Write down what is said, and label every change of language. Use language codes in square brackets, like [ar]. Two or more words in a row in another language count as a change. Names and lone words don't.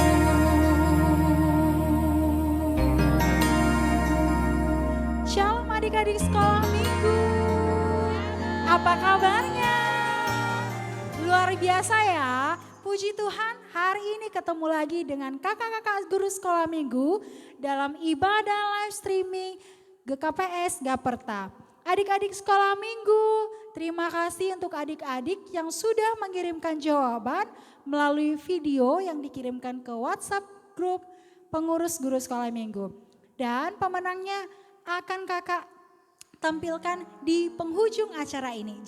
[id] Shalom adik-adik sekolah minggu. Apa kabarnya? Luar biasa ya. Puji Tuhan, hari ini ketemu lagi dengan kakak-kakak guru sekolah minggu dalam ibadah [en] live streaming [id] GKPS Gaperta. Adik-adik sekolah minggu, terima kasih untuk adik-adik yang sudah mengirimkan jawaban melalui video yang dikirimkan ke WhatsApp grup pengurus guru sekolah minggu. Dan pemenangnya akan kakak tampilkan di penghujung acara ini.